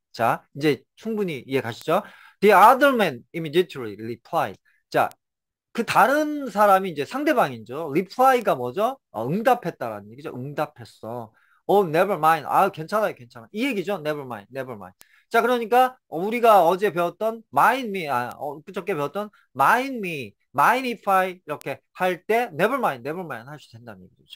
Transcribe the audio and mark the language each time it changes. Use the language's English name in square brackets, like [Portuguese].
[Korean] 자, 이제 충분히 이해 가시죠? [English] The other man immediately replied. [Korean] 자, 그 다른 사람이 이제 상대방이죠. reply가 뭐죠? 응답했다라는 얘기죠. 응답했어. [English] never mind. [Korean] 아, 괜찮아요, 괜찮아. 이 얘기죠. [English] never mind, never mind. [Korean] 자, 그러니까 우리가 어제 배웠던 mind me, 그저께 배웠던 mind me, mind if I 이렇게 할 때 never mind, never mind 하셔도 된다는 얘기죠.